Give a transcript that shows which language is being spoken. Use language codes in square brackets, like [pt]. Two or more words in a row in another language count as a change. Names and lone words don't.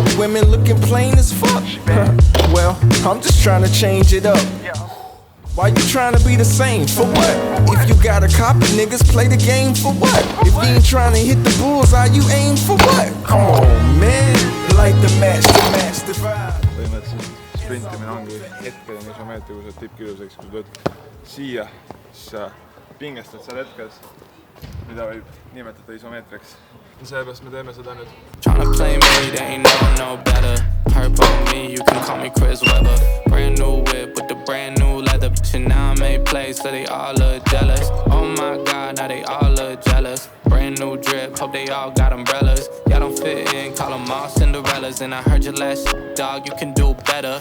[en] Women looking plain as fuck. Well, I'm just trying to change it up. Why you trying to be the same? For what? If you got a copy, niggas play the game for what? If you ain't trying to hit the bullseye, you aim for what? Come on, man. Like the match the vibe. [et] Põhimõtteliselt sprintimine ongi hetkeline isomeetri, kui sa tippkiiruseks, kui sa tööd siia, siis sa pingestad seal hetkes, mida võib nimetada isomeetriks. Sellepärast me teeme seda nüüd. [en] Tryna play me, they ain't no better. Perp on me, you can call me Chris Webber. Brand new whip with the brand new leather. And now I made plays, so they all look jealous. Oh my God, now they all look jealous. Brand new drip, hope they all got umbrellas. Y'all don't fit in, call them all Cinderellas. And I heard your last dog, you can do better.